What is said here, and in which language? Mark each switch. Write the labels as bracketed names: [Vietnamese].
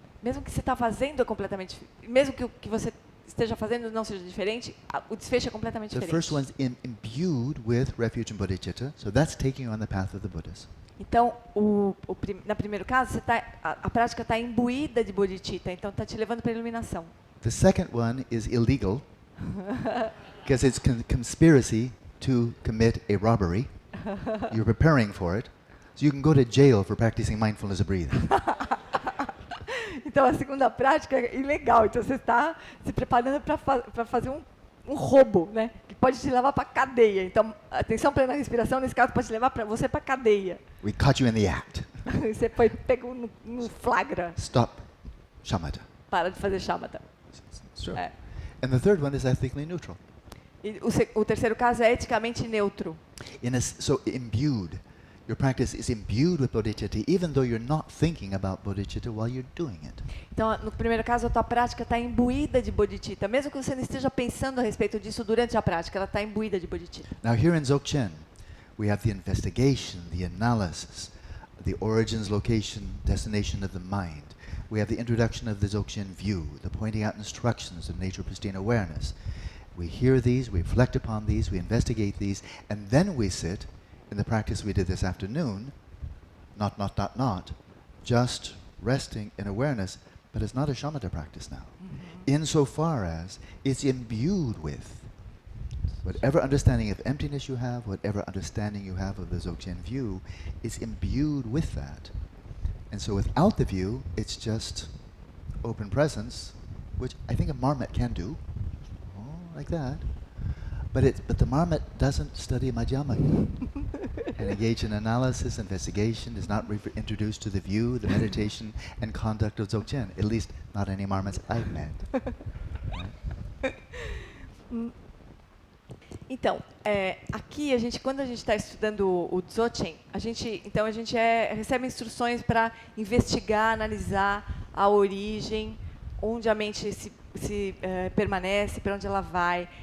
[Portuguese] Mesmo que você está fazendo é completamente, mesmo que o que você esteja fazendo não seja diferente, o desfecho é completamente [English] The [Portuguese] diferente. [English] first one's imbued with refuge and bodhicitta, so that's taking you on the path of the Buddhas. [Portuguese] Então, no primeiro caso, você a prática está imbuída de bodhicitta, então está te levando para a iluminação. [English] The second one is illegal, because it's conspiracy to commit a robbery. You're preparing for it, so you can go to jail for practicing mindfulness of breathing. [Portuguese] Então, a segunda prática é ilegal. Então, você está se preparando para fazer um roubo, né? Que pode te levar para a cadeia. Então, atenção plena respiração, nesse caso, pode te levar você para a cadeia. [English] We caught you in the act. [Portuguese] Você foi pego no flagra. [English] Stop. Shamatha. [Portuguese] Para de fazer shamatha. [English] Sure. And the third one is ethically neutral. [Portuguese] E o terceiro caso é eticamente neutro. [English] So imbued. Your practice is imbued with bodhicitta, even though you're not thinking about bodhicitta while you're doing it. [Portuguese] Então, no primeiro caso, a tua prática está imbuída de bodhicitta, mesmo que você não esteja pensando a respeito disso durante a prática, ela está imbuída de bodhicitta. [English] Now here in Dzogchen, we have the investigation, the analysis, the origins, location, destination of the mind. We have the introduction of the Dzogchen view, the pointing out instructions of nature pristine awareness. We hear these, we reflect upon these, we investigate these, and then we sit in the practice we did this afternoon, not, just resting in awareness, but it's not a shamatha practice now. Insofar as it's imbued with whatever understanding of emptiness you have, whatever understanding you have of the Dzogchen view, is imbued with that. And so without the view, it's just open presence, which I think a marmot can do, like that. But the marmot doesn't study madhyamaka and engage in analysis, investigation, is not introduced to the view, the meditation, and conduct of Dzogchen. At least not any marmots I've met. Right? [Portuguese] Então, aqui quando a gente está estudando o Dzogchen, a gente recebe instruções para investigar, analisar a origem, onde a mente se permanece, para onde ela vai.